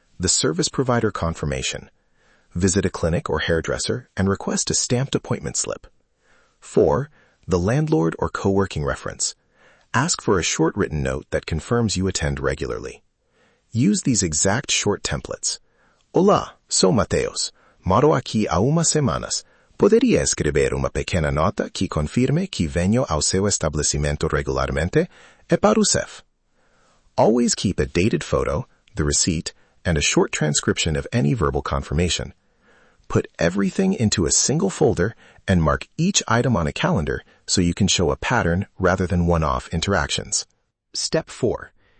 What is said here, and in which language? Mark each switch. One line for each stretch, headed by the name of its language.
English: The service provider confirmation. Visit a clinic or hairdresser and request a stamped appointment slip. 4. The landlord or co-working reference. Ask for a short written note that confirms you attend regularly. Use these exact short templates.
Portuguese: Olá, sou Mateus. Moro aqui há umas semanas. Poderia escrever uma pequena nota que confirme que venho ao seu estabelecimento regularmente? É para o CEF.
English: Always keep a dated photo, the receipt, and a short transcription of any verbal confirmation. Put everything into a single folder and mark each item on a calendar so you can show a pattern rather than one-off interactions. Step 4.